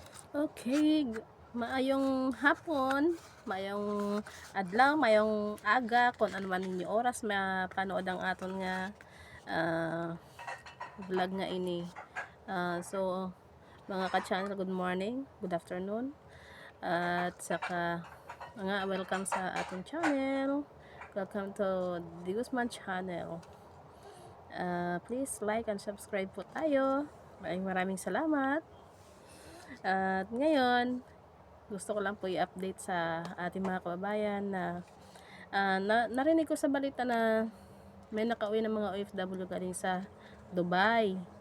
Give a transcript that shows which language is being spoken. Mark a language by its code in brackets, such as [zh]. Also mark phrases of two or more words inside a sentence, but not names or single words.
[hil] Okay, maayong hapon, maayong adlaw, maayong aga, kung ano man ninyo oras mapanood ang aton nga ah, vlog nga ini. [en] So, [tl] mga ka-channel, [en] good morning, good afternoon, [tl] at saka nga welcome sa ating channel. [en] Welcome to the Guzman channel. Please like and subscribe [tl] po tayo. Maraming salamat. At ngayon, gusto ko lang po i-update sa ating mga kababayan na, narinig ko sa balita na may nakauwi ng mga OFW galing sa Dubai.